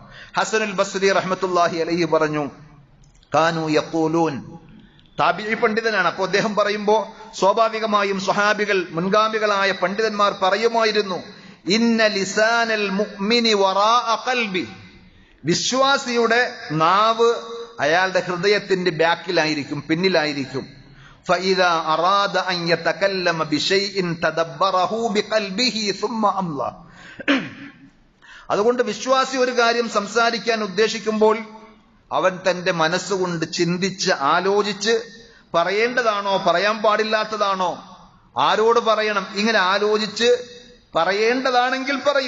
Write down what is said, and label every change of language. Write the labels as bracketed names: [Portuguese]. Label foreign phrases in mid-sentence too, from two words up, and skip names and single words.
[Malayalam] ഹസനുൽ ബസ്രി [Arabic] رحمة الله عليه [Malayalam] പറഞ്ഞു, [Arabic] كانوا يقولون, [Malayalam] താബിഈ പണ്ഡിതനാണ്. അപ്പൊ അദ്ദേഹം പറയുമ്പോ സ്വാഭാവികമായും സ്വഹാബികൾ, മുൻഗാമികളായ പണ്ഡിതന്മാർ പറയുമായിരുന്നു, [Arabic] إن لسان المؤمن وراء قلبه, [Malayalam] വിശ്വാസിയുടെ നാവ് അയാളുടെ ഹൃദയത്തിന്റെ ബാക്കിലായിരിക്കും, പിന്നിലായിരിക്കും. [Arabic] فإذا أراد أن يتكلم بشيء تدبره بقلبه ثم أمضى. [Malayalam] അതുകൊണ്ട് വിശ്വാസി ഒരു കാര്യം സംസാരിക്കാൻ ഉദ്ദേശിക്കുമ്പോൾ അവൻ തന്റെ മനസ്സുകൊണ്ട് ചിന്തിച്ച് ആലോചിച്ച് പറയേണ്ടതാണോ പറയാൻ പാടില്ലാത്തതാണോ, ആരോട് പറയണം, ഇങ്ങനെ ആലോചിച്ച് പറയേണ്ടതാണെങ്കിൽ പറയും.